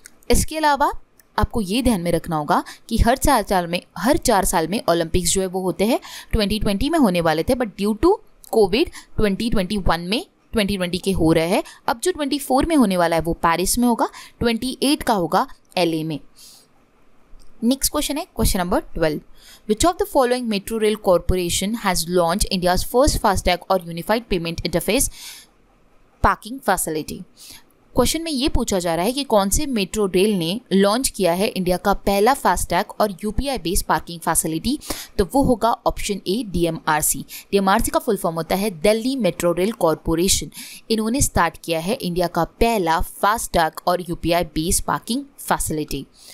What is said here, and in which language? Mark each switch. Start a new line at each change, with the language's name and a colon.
Hindi: इसके अलावा आपको ये ध्यान में रखना होगा कि हर 4 साल में ओलंपिक्स जो है वो होते हैं। 2020 में होने वाले थे
English: but due to Covid
Hindi: 2020 के हो रहे हैं। अब जो 24 में होने वाला है वो पेरिस में होगा, 28 का होगा LA में। नेक्स्ट क्वेश्चन है question number 12।
English: Which of the following metro rail corporation has launched India's first FASTag
Hindi: और
English: Unified payment interface parking facility?
Hindi: Question में ये पूछा जा रहा है कि कौन से मेट्रो रेल ने लॉन्च किया है इंडिया का पहला फास्टैग और UPI बेस्ड पार्किंग फैसिलिटी? तो वो होगा ऑप्शन ए DMRC। DMRC का फुल फॉर्म होता है दिल्ली मेट्रो रेल कॉरपोरेशन। इन्होंने स्टार्ट किया है इंडिया का पहला फास्टैग और UPI बेस्ड पार्किंग फैसिलिटी।